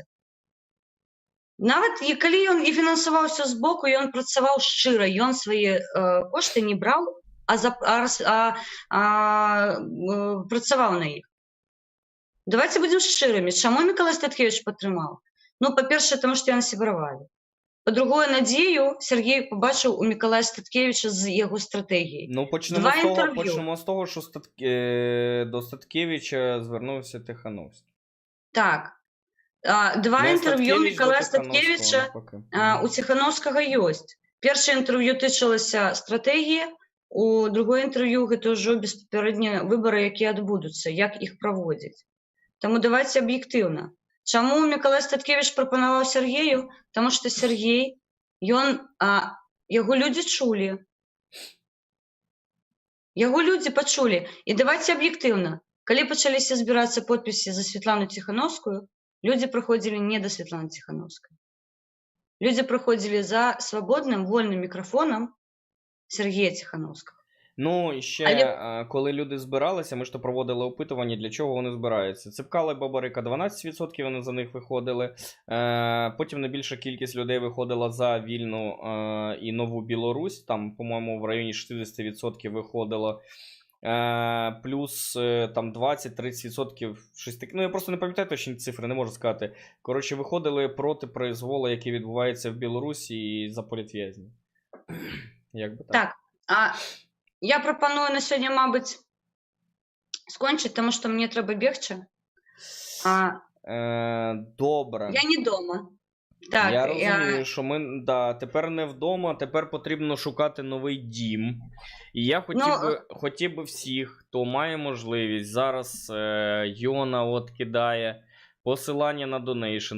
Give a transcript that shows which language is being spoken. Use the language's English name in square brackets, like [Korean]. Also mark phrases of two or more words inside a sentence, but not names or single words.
[Belarusian] Нават калі ён і фінансаваўся збоку, ён працаваў шчыра, ён свае кошты не браў, працаваў на іх. Давайте будем шчырымі. Чаму Мікалай Статкевіч падтрымаў? Па-першае, таму што яны сябравалі. По-другое, [Ukrainian] надію Сергій побачив у Миколая Статкевича з його стратегії. Ну, Два інтерв'ю. почнемо з того, що до Статкевича звернувся Тихановський. Так. Два Не інтерв'ю Статкевич до Миколая Тихановського, Статкевича навпаки. [Belarusian] у Тихановського ёсць. Перше інтерв'ю тычылася стратегії, у другое інтерв'ю гэта ўжо беспапярэднія выбары, якія адбудуцца, як іх праводзіць. Таму давайте аб'ектыўна. Чаму Миколай Статкевич прапанаваў Сергею? Таму што Сергей, яго людзі чулі. Яго людзі пачулі. І давайте аб'ектыўна. Калі пачаліся збірацца подпісы за Светлану Тихановскую, людзі прыходзілі не да Светланы Тихановскай. Людзі прыходзілі за свабодным, вольным мікрафонам Сергія Тихановского. [Ukrainian] Ну, і ще, коли люди збиралися, ми ж то проводили опитування, для чого вони збираються. Ципкало і Бабарика 12% вони за них виходили. Потім найбільша кількість людей виходила за вільну і нову Білорусь. Там, по-моєму, в районі 60% виходило. Плюс там 20-30% щось таке. Ну, я просто не пам'ятаю точні цифри, не можу сказати. Коротше, виходили проти произволу, який відбувається в Білорусі і за політв'язнів. Як би так. Так. [Belarusian] Я прапаную на сёння, мабыць, скончыць, таму што мне трэба бегчы. [Ukrainian] Добре. [Belarusian] Я не дома. Так, [Ukrainian] я розумію, що ми тепер не вдома, тепер потрібно шукати новий дім. І я хотів би всіх, хто має можливість, зараз Йона от кидає посилання на донейшн.